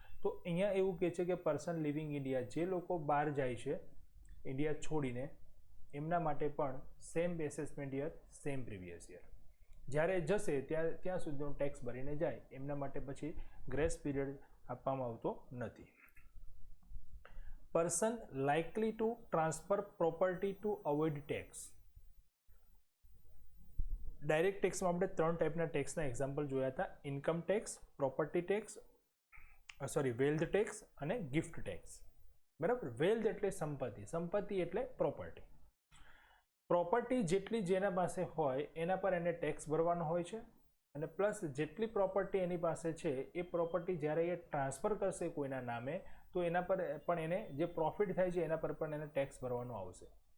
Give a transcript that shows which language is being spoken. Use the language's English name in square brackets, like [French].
[Gujarati] તો અહીંયા એવું કહે છે કે પર્સન લિવિંગ ઇન્ડિયા, જે લોકો બહાર જાય છે ઇન્ડિયા છોડીને, એમના માટે પણ same assessment year, same previous year. જ્યારે જશે ત્યાં સુધીનો ટેક્સ ભરીને જાય, એમના માટે પછી ગ્રેસ પીરિયડ આપવામાં આવતો નથી. [English] person likely to transfer property to avoid tax. [Gujarati] Direct ટેક્સમાં આપણે 3 ટાઈપના ટેક્સના એક્ઝામ્પલ જોયા હતા, income tax, property tax, wealth tax અને ગિફ્ટ ટેક્સ. બરાબર. વેલ્થ એટલે સંપત્તિ, સંપત્તિ એટલે પ્રોપર્ટી. પ્રોપર્ટી જેટલી જેના પાસે હોય એના પર એને ટેક્સ ભરવાનો હોય છે, અને પ્લસ જેટલી પ્રોપર્ટી એની પાસે છે એ પ્રોપર્ટી જ્યારે એ ટ્રાન્સફર કરશે કોઈના નામે તો એના પર પણ એને જે પ્રોફિટ થાય છે એના પર પણ એને ટેક્સ ભરવાનો આવશે.